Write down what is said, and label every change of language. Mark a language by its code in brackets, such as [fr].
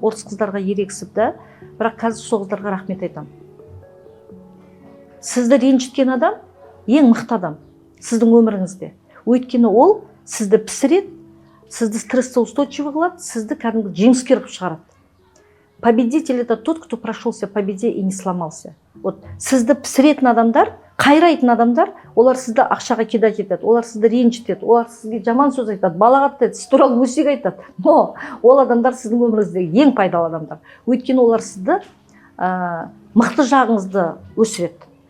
[kk] Орыс қыздарға ерегісіп та, бірақ қазір сол қыздарға рахмет айтамын. Сізді ренжіткен адам ең мықты адам сіздің өміріңізде. Өйткені ол сізді пісіреді, сізді стресске устойчивый қылады, сізді кәдімгі жеңіскер қылып шығарады. [ru] Победитель — это тот, кто прошелся по беде и не сломался. [kk] Вот сізді пісіретін адамдар, қайрайтын адамдар, олар сізді ақшаға кидать етеді, олар сізді ренжітеді, олар сізге жаман сөз айтады, балағат айтады, сіз туралы өсек айтады. Но ол адамдар сіздің өміріңіздегі ең пайдалы адамдар. Өйткені олар сізді мықты жағыңызды өсіреді.